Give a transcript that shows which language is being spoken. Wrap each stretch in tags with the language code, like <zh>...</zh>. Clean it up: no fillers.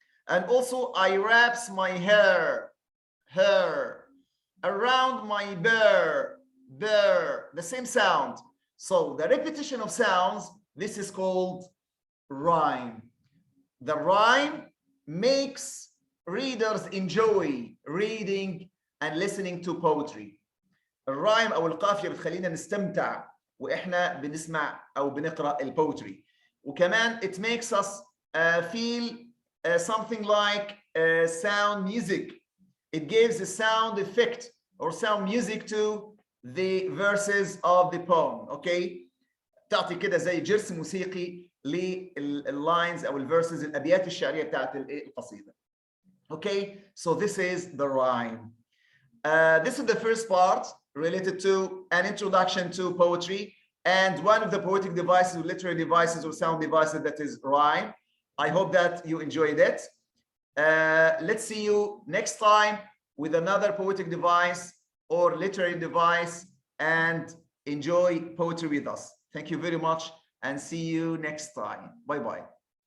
<en>And also, I wraps my hair around my bear, the same sound. So the repetition of sounds, this is called rhyme. The rhyme makes readers enjoy reading and listening to poetry.</en> <ar>الرايم أو القافية بتخلينا نستمتع وإحنا بنسمع أو بنقرأ البوتري. وكمان</ar> <en>it makes us feel something like sound music. It gives a sound effect or sound music to the verses of the poem. Okay,</en> <ar>تعطي كده زي جرس موسيقي لللاينز أو الverses الأبيات الشعرية بتاعت القصيدة.</ar> <en>Okay, so this is the rhyme. This is the first part related to an introduction to poetry and one of the poetic devices, literary devices or sound devices, that is rhyme. I hope that you enjoyed it. Let's see you next time with another poetic device or literary device, and enjoy poetry with us. Thank you very much and see you next time. Bye-bye.</en>